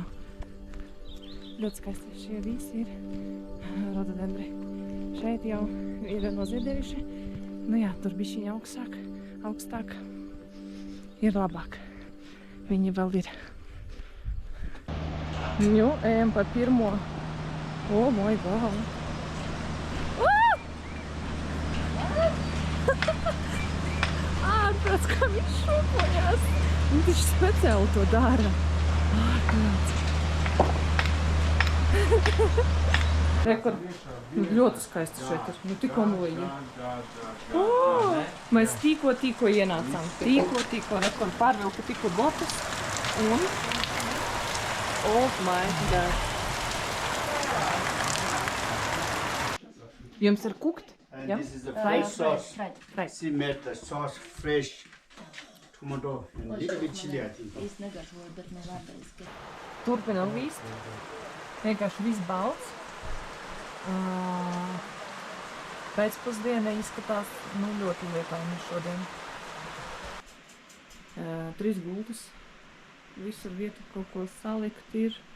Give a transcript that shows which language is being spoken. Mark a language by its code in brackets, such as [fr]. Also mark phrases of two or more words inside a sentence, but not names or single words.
[lv] Ļoti skaisti šie visi ir rododendri. Šeit jau ir noziedējuši. Nu jā, tur bišķiņa augstāk. Ir labāk. Viņi vēl ir. Nu, ejam par pirmo. [en] Oh my god. [lv] Ārprāts, kā viņš šūpojās. Viņš speciāli to dara. Ārprāts. Rekord. Ļoti skaisti šeit ir. Nu, tikko nulīgi. Mēs tikko ienācām. Tikko, rekord pārvilku tikko botas. Un... [en] Oh my god. [lv] Jums ir kukt? [en] And Yeah. this is the fresh sauce. Fried. She made the sauce fresh tomato and a little bit chili, I think. [lv] Turpinam vīst. Vienkārši viss balts. Pēcpusdiena izskatās ļoti lietaini šodien. 3 gultas. Visur vietu kaut ko salikt ir.